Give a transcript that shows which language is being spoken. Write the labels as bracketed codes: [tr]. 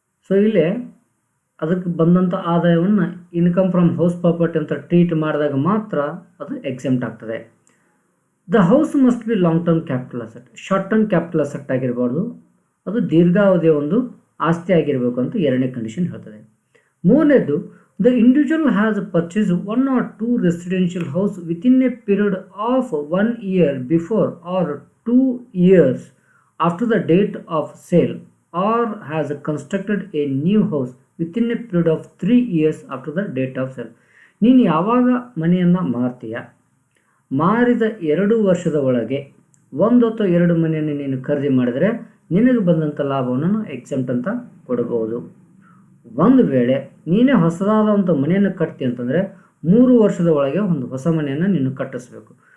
[kn] ಇಲ್ಲೇ ಅದಕ್ಕೆ ಬಂದಂಥ ಆದಾಯವನ್ನು ಇನ್ಕಮ್ ಫ್ರಮ್ ಹೌಸ್ ಪ್ರಾಪರ್ಟಿ ಅಂತ ಟ್ರೀಟ್ ಮಾಡಿದಾಗ ಮಾತ್ರ ಅದು ಎಕ್ಸೆಂಪ್ಟ್ ಆಗ್ತದೆ. [en] The house must be long term capital asset. [kn] Short term capital asset ಆಗಿರಬಾರ್ದು, ಅದು ದೀರ್ಘಾವಧಿಯ ಒಂದು ಆಸ್ತಿ ಆಗಿರಬೇಕು ಅಂತ ಎರಡನೇ ಕಂಡೀಷನ್ ಹೇಳ್ತದೆ. ಮೂರನೇದು, [en] The individual has purchased one or two residential house within a period of 1 year before or 2 years after the date of sale, or has constructed a new house within a period of 3 years after the date of sale. [kn] ನೀನು ಯಾವಾಗ ಮನೆಯನ್ನು ಮಾರ್ತೀಯ, ಮಾರಿದ 2 ವರ್ಷದ ಒಳಗೆ ಒಂದು ಅಥವಾ 2 ಮನೆಯನ್ನು ನೀನು ಖರೀದಿ ಮಾಡಿದರೆ ನಿನಗೆ ಬಂದಂಥ ಲಾಭವನ್ನು ಎಕ್ಸೆಂಪ್ಟ್ ಅಂತ ಕೊಡಬಹುದು. ಒಂದು ವೇಳೆ ನೀನೇ ಹೊಸದಾದಂಥ ಮನೆಯನ್ನು ಕಟ್ತಿ ಅಂತಂದರೆ 3 ವರ್ಷದ ಒಳಗೆ ಒಂದು ಹೊಸ ಮನೆಯನ್ನು ನೀನು ಕಟ್ಟಿಸ್ಬೇಕು.